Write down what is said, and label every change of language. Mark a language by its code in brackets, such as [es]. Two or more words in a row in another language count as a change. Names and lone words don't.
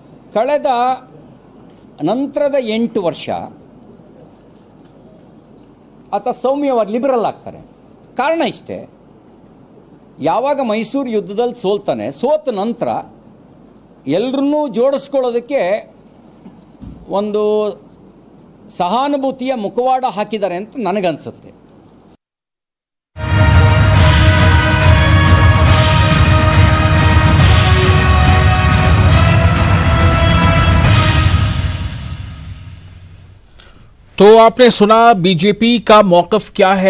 [kn] ಕಳೆದ ನಂತರದ 8 ವರ್ಷ ಆತ ಸೌಮ್ಯವಾಗಿ ಲಿಬರಲ್ ಆಗ್ತಾನೆ. ಕಾರಣ ಇಷ್ಟೇ, ಯಾವಾಗ ಮೈಸೂರು ಯುದ್ಧದಲ್ಲಿ ಸೋಲ್ತಾನೆ, ಸೋತ ನಂತರ ಎಲ್ಲರನ್ನೂ ಜೋಡಿಸ್ಕೊಳ್ಳೋದಕ್ಕೆ ಒಂದು ಸಹಾನುಭೂತಿಯ ಮುಖವಾಡ ಹಾಕಿದ್ದಾರೆ ಅಂತ ನನಗನ್ಸುತ್ತೆ. [hi] तो आपने सुना बीजेपी का मौक़िफ़ क्या है।